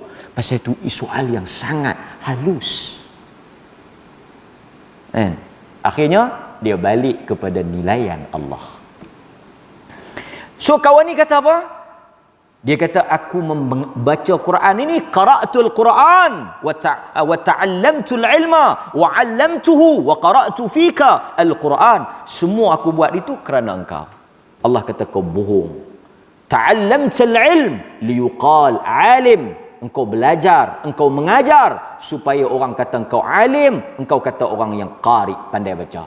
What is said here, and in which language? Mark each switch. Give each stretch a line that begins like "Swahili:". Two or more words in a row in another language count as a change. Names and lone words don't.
Malay: Pasal itu soal yang sangat halus. Kan? Akhirnya dia balik kepada nilaian Allah. So kawan ni kata apa? Dia kata aku membaca Quran ini,
Arabic: قرأت القرآن وتعلمت العلم وعلمته وقرأت فيك القرآن.
Malay: Semua aku buat itu kerana engkau. Allah kata kau bohong.
Arabic: تعلمت العلم ليقال عالم.
Malay: Engkau belajar, engkau mengajar supaya orang kata engkau alim, engkau kata orang yang qari, pandai baca.